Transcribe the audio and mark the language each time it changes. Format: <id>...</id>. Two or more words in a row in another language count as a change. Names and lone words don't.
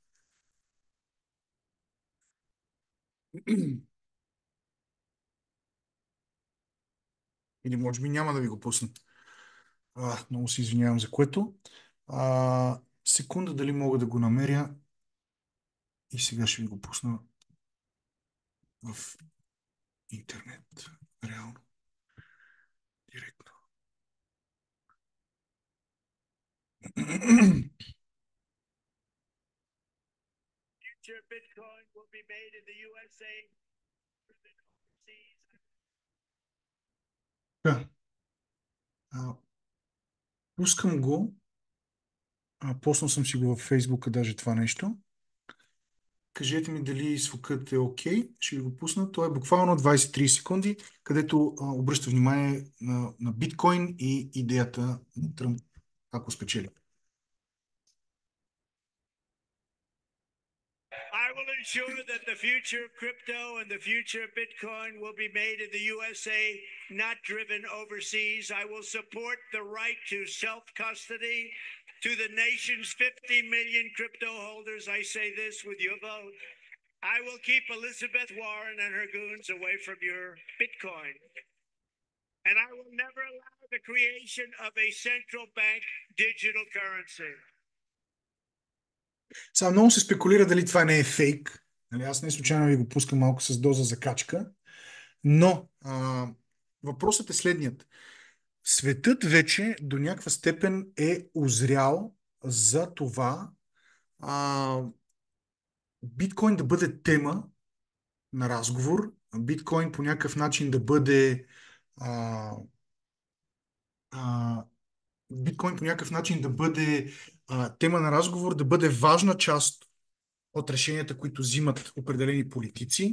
<bg>Или може би няма да ви го пусна. Много се извинявам за което. Секунда дали мога да го намеря и сега ще ви го пусна в интернет. Реално. Директно.</bg> <en>Bitcoin will be made in the USA.</en> <bg>Да. Пускам го. Поснал съм си го във Фейсбука, даже това нещо. Кажете ми дали звукът е окей. Ще ви го пусна. То е буквално 20-30 секунди, където обръща внимание на биткоин и идеята на Тръмп, ако спечели.</bg> <en>I will ensure that the future of crypto and the future of Bitcoin will be made in the USA, not driven overseas. I will support the right to self-custody to the nation's 50 million crypto holders. I say this with your vote. I will keep Elizabeth Warren and her goons away from your Bitcoin. And I will never allow the creation of a central bank digital currency.</en> <bg>Сега много се спекулира дали това не е фейк. Нали, аз не случайно ви го пускам малко с доза закачка. Но въпросът е следният. Светът вече до някаква степен е озрял за това биткоин да бъде тема на разговор, биткоин по някакъв начин да бъде биткоин по някакъв начин да бъде тема на разговор, да бъде важна част от решенията, които взимат определени политици.</bg>